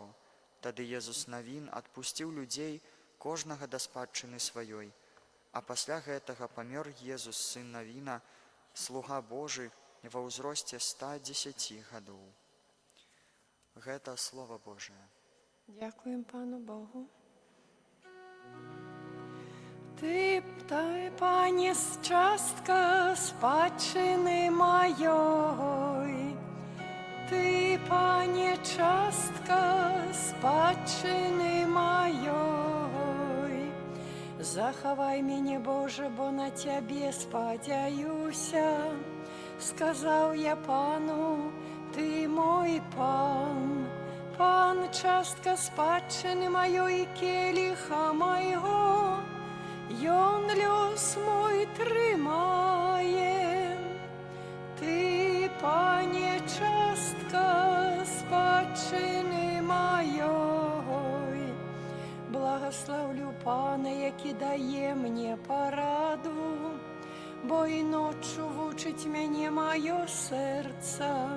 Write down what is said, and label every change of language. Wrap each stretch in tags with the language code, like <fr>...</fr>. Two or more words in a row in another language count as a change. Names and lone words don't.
<be>Тады Езус навін адпусціў людзей, кожнага да спадчыны сваёй. А пасля гэтага памёр Езус, сын Навіна, слуга Божы, ва ўзросце 110 гадоў. Гэта Слова Божае.</be> <uk>Дякуємо Пану Богу. Ти, Пане, частка спадщини моєї. Ти, Пане, частка спадщини моєї. Заховай мене, Боже, бо на Тебе сподяюся. Сказав я Пану, Ти мой Пан. Пан, частка спадщини моєї, келиха моєго,</uk> <be>Ён лёс мой трымае. Ты, Пане, частка спадчыны маёй. Благословлю Пана, які дае мне параду, бо і ноччу вучыць мяне маё сэрца.</be>